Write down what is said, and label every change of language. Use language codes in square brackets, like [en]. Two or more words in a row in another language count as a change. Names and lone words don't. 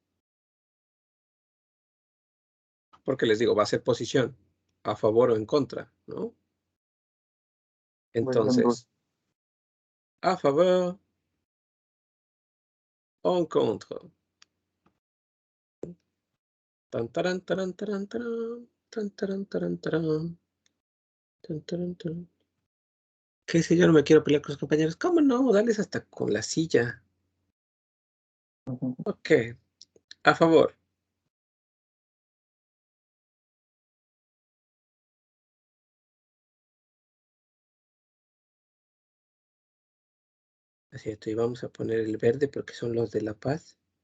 [es] Porque les digo, va a ser posición a favor o en contra, ¿no? Entonces, a favor o en contra. Tan, taran, taran, taran, taran, tan, taran, taran, taran, tan, taran, taran. ¿Qué sé yo? No me quiero pelear con los compañeros. ¿Cómo no? Dales hasta con la silla. Ok. A favor. Así es, y vamos a poner el verde porque son los de La Paz.